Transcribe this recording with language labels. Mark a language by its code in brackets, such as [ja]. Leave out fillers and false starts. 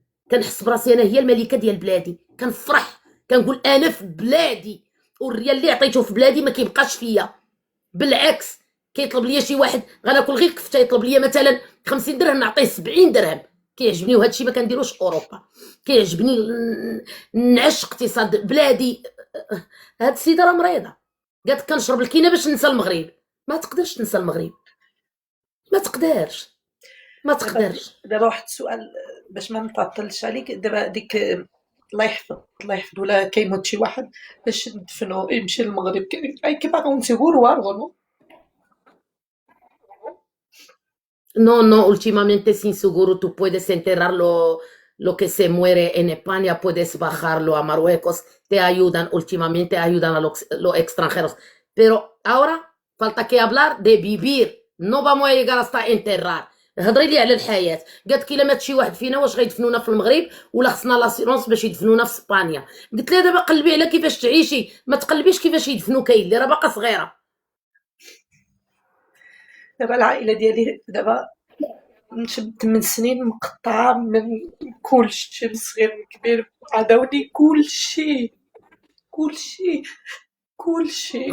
[ar] كنحس براسي انا هي الملكه ديال بلادي كنفرح كنقول انا في بلادي والريال اللي عطيته في بلادي ما كيبقاش فيا بالعكس كيطلب ليا شي واحد غناكل غير كفته يطلب ليا مثلا 50 درهم نعطيه 70 درهم كيعجبني وهذا الشيء ما كنديروش في اوروبا كيعجبني نعش اقتصاد بلادي هاد السيده راه مريضه قالت كنشرب الكينه باش ننسى المغرب ما تقدرش تنسى المغرب ما تقدرش دابا واحد السؤال باش ما نطلش عليك دابا ديك الله يحفظ ولا كيموت شي واحد باش ندفنو يمشي للمغرب كيما غنسيغورو وارغونو [es] No, no, últimamente sin seguro tú puedes enterrarlo, lo que se muere en España, puedes bajarlo a Marruecos, te ayudan, últimamente ayudan a los extranjeros. Pero ahora falta que hablar de vivir, no vamos a llegar hasta enterrar. [ar] هضري لي على الحياه قالت لي الا مات شي واحد فينا واش غيدفنونا في المغرب ولا خصنا لاسيرونس باش يدفنونا في اسبانيا قلت لها دابا قلبي على كيفاش تعيشي ما تقلبيش كيفاش يدفنوك اللي راه باقا صغيره دابا العائله ديالي دابا نشد 8 سنين مقطعه من كلشي من صغير من كبير عداوني كلشي